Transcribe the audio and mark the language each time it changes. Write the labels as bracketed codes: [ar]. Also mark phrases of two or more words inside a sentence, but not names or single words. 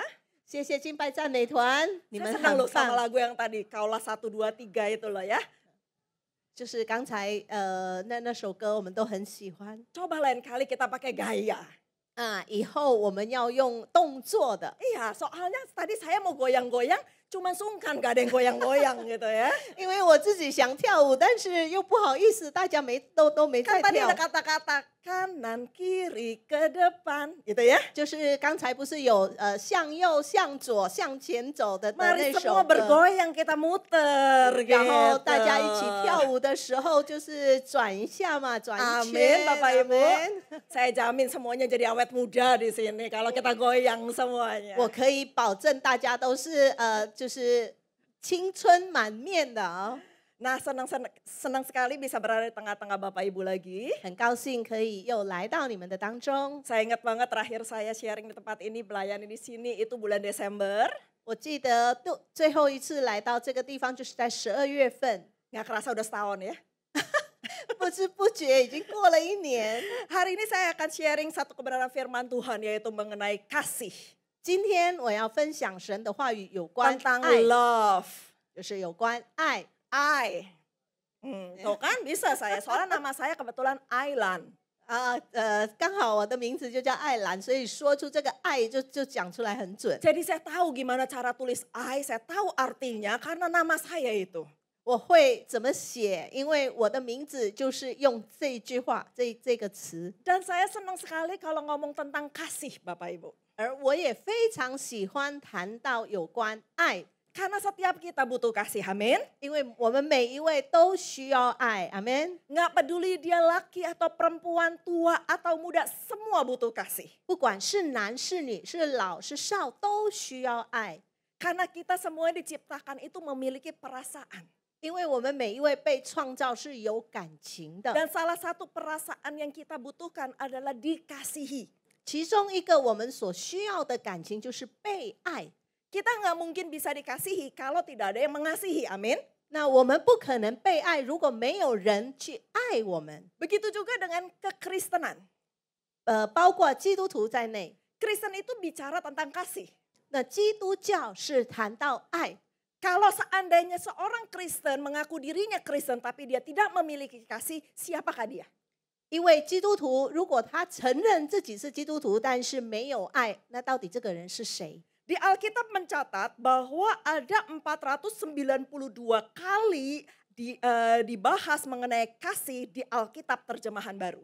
[zh] 谢谢敬拜赞美团，你 [id] Saya [zh] 们 [id] senang [zh] 很 [id] loh sama [zh] 棒。 [id] lagu yang tadi. Kaulah 1, 2, 3 itu loh ya. [zh] 就是刚才那首歌我们都很喜欢 [id] Coba lain kali kita pakai gaya. [zh] 啊，以后我们要用动作的， [id] Iya, soalnya tadi saya mau goyang-goyang, cuman sungkan gak ada yang goyang-goyang gitu ya. [zh] 因为我自己想跳舞，但是又不好意思，大家都没在 [id] Kan tadi [zh] 跳 [id] ada。kata-kata kanan kiri ke depan gitu ya. [zh] 就是刚才不是有向右、向左、向前走的那 [id] Mari [zh] 首 [id] semua [zh] 歌， [id] bergoyang kita muter [zh] 然后 [id] gitu. [zh] 大家一起跳舞的时候，就是转一下嘛，转一 [id] Amin [zh] 圈。 [id] Bapak Ibu. Amin Saya jamin semuanya jadi awet muda di sini kalau kita goyang semuanya. [zh] 我可以保证大家都是就是青春满面的啊、 [id] Nah, senang sekali bisa berada di tengah-tengah Bapak Ibu lagi. [zh] 很高兴可以又来到你们的当中。 [id] Saya ingat banget terakhir saya sharing di tempat ini, melayani di sini itu bulan Desember. [zh] 我记得最后一次来到这个地方就是在12月份， [id] Nggak kerasa udah setahun ya. [zh] 不知不觉已经过了一年。 [id] Hari ini saya akan sharing satu kebenaran firman Tuhan yaitu mengenai kasih. [zh] 今天我要分享神的话语，有关 [id] Tentang [zh] 爱， [en] love. [zh] 就是有关爱。 [id] Tuh kan bisa saya, soalnya nama saya kebetulan Ailan. [zh] 刚好我的名字就叫爱兰，所以说出这个爱就讲出来很准。 [id] Jadi saya tahu gimana cara tulis I, saya tahu artinya karena nama saya itu. [zh] 我会怎么写，因为我的名字就是用这句话，这个词。 [id] Dan saya senang sekali kalau ngomong tentang kasih Bapak Ibu. [zh] 而我也非常喜欢谈到有关爱， [id] Karena setiap kita butuh kasih, amin. [zh] 因为我们每一位都需要爱，阿门。 [id] Nggak peduli dia laki atau perempuan, tua atau muda, semua butuh kasih. [zh] 不管是男是女是老是少，都需要爱， [id] Karena kita semua diciptakan itu memiliki perasaan. [zh] 因为我们每一位被创造是有感情的。 [id] Dan salah satu perasaan yang kita butuhkan adalah dikasihi. [zh] 其中一个我们所需要的感情就是被爱。 [id] Kita nggak mungkin bisa dikasihi kalau tidak ada yang mengasihi, amin. [zh] 那我们不可能被爱，如果没有人去爱我们。 [id] Begitu juga dengan kekristenan. [zh] 包括基督徒在内。 [id] Kristen itu bicara tentang kasih. [zh] 那基督教是谈到爱。 [id] Kalau seandainya seorang Kristen mengaku dirinya Kristen tapi dia tidak memiliki kasih, siapakah dia? [zh] 因为基督徒如果他承认自己是基督徒，但是没有爱，那到底这个人是谁？ [id] Di Alkitab mencatat bahwa ada 492 kali dibahas mengenai kasih di Alkitab terjemahan baru.